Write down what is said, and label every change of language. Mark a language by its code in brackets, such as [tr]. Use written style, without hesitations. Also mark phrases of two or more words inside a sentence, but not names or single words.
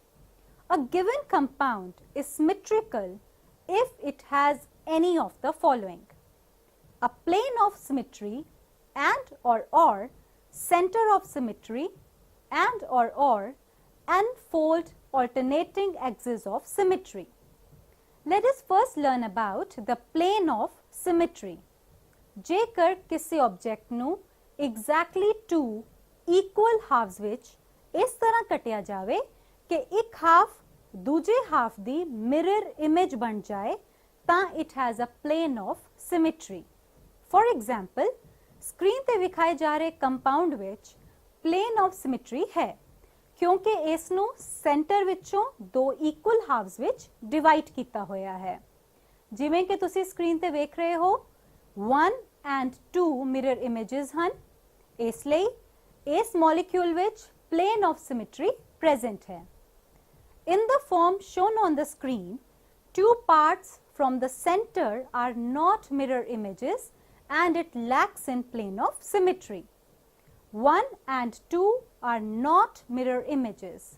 [en] A given compound is symmetrical if it has any of the following: a plane of symmetry and or center of symmetry and or n-fold alternating axis of symmetry. Let us first learn about the plane of symmetry. [pa] ਜੇਕਰ ਕਿਸੇ ਆਬਜੈਕਟ ਨੂੰ [en] exactly two equal halves [pa] ਵਿੱਚ ਇਸ ਤਰ੍ਹਾਂ ਕੱਟਿਆ ਜਾਵੇ ਕਿ ਇੱਕ ਹਾਫ ਦੂਜੇ ਹਾਫ ਦੀ [en] mirror image [pa] ਬਣ ਜਾਏ ਤਾਂ [en] it has a plane of symmetry. For example, [pa] ਸਕਰੀਨ ਤੇ ਵਿਖਾਏ ਜਾ ਰਹੇ ਕੰਪਾਊਂਡ ਵਿੱਚ [en] plane of symmetry [pa] ਹੈ ਕਿਉਂਕਿ ਇਸ ਨੂੰ ਸੈਂਟਰ ਵਿੱਚੋਂ ਦੋ [en] equal halves [pa] ਵਿੱਚ ਡਿਵਾਈਡ ਕੀਤਾ ਹੋਇਆ ਹੈ। ਜਿਵੇਂ ਕਿ ਤੁਸੀਂ ਸਕਰੀਨ ਤੇ ਵੇਖ ਰਹੇ ਹੋ 1 and 2 [en] mirror images [pa] ਹਨ। ਇਸ ਲਈ ਇਸ ਮੋਲੀਕਿਊਲ ਵਿੱਚ [en] plane of symmetry present [pa] ਹੈ। [en] In the form shown on the screen, two parts from the center are not mirror images and it lacks in plane of symmetry. 1 and 2 are not mirror images.